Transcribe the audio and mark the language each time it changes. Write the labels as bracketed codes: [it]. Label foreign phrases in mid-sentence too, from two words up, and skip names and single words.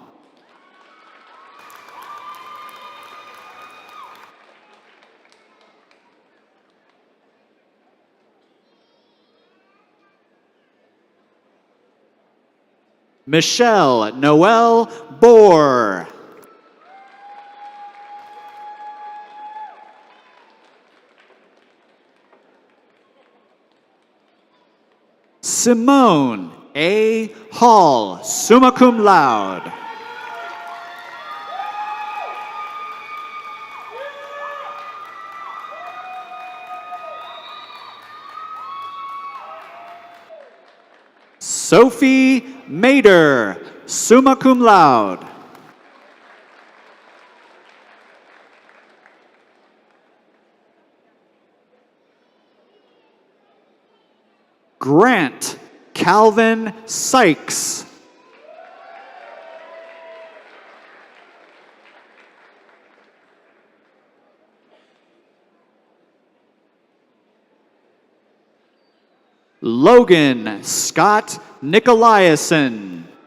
[en] Michelle Noel Bohr. Simone A. Hall, [la] summa cum laude. [en] Sophie Mader, [la] summa cum laude. [en] Grant Calvin Sykes. Logan Scott Nicolaisen.